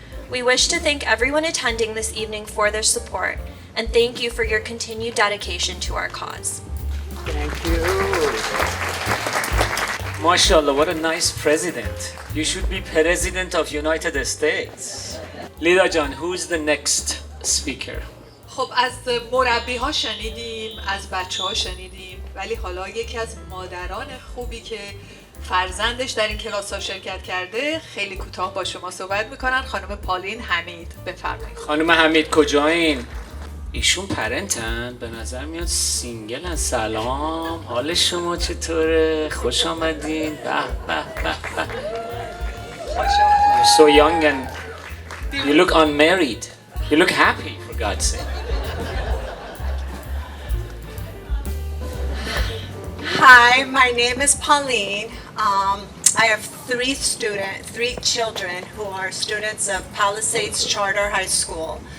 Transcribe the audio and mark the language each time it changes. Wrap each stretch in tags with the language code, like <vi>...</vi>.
<en>We wish to thank everyone attending this evening for their support, and thank you for your continued dedication to our cause. Thank you. MashaAllah, what a nice president. You should be president of United States. Lida Jan, who's the next speaker?</en> <fa>خب از مربی ها شنیدیم، از بچه ها شنیدیم، ولی حالا یکی از مادران خوبی که فرزندش در این کلاس ها شرکت کرده خیلی کوتاه با شما صحبت میکنن. خانم پالین حمید، بفرمایید. خانم حمید کجایین؟ ایشون پرنتن؟ به نظر میاد سینگلن. سلام، حال شما چطوره؟ خوش آمدین. به به به به.</fa> <en>You're so young and you look unmarried. You look happy, for God's sake. Hi, my name is Pauline. I have three children who are students of Palisades Charter High School.</en>